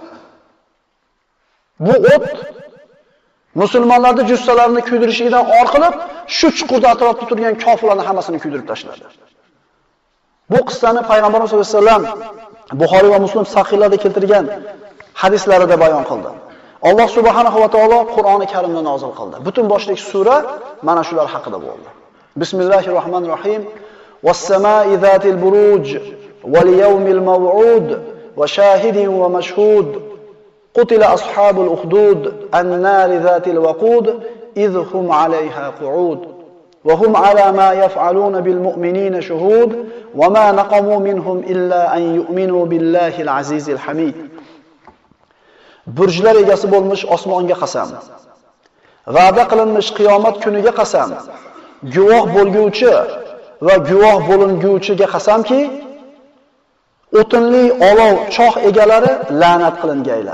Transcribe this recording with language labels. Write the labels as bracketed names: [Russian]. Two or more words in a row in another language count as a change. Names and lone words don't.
[Uzbek] Bu o't musulmonlarning jussalarini kuydirishidan orqalab, shu chuqurda atrofda turgan kofirlarni hammasini kuydirib tashladi. Bu qissani payg'ambarimiz [Arabic] صلى الله عليه وسلم [Uzbek] Buxoriy va Muslim sahihlarda keltirgan hadislarida bayon qildi. Alloh subhanahu va taolo Qur'oni Karimda nozil qildi. Butun boshlik sura mana shular haqida bo'ldi. Bismillahirrohmanirrohim. [Arabic] والسماء ذات البروج واليوم الموعود وشاهد ومشهود. قتل أصحاب الأخدود النار ذات الوقود إذ هم عليها قعود. وهم على ما يفعلون بالمؤمنين شهود وما نقموا منهم إلا أن يؤمنوا بالله العزيز الحميد. [Uzbek] Burjlar egasi bo'lmish osmonga qasam. Va'da qilinmish qiyomat kuniga qasam. Guvoh bo'lguvchi va guvoh bo'linguvchiga qasamki, o'tinli olov choh egalari la'nat qilingaylar.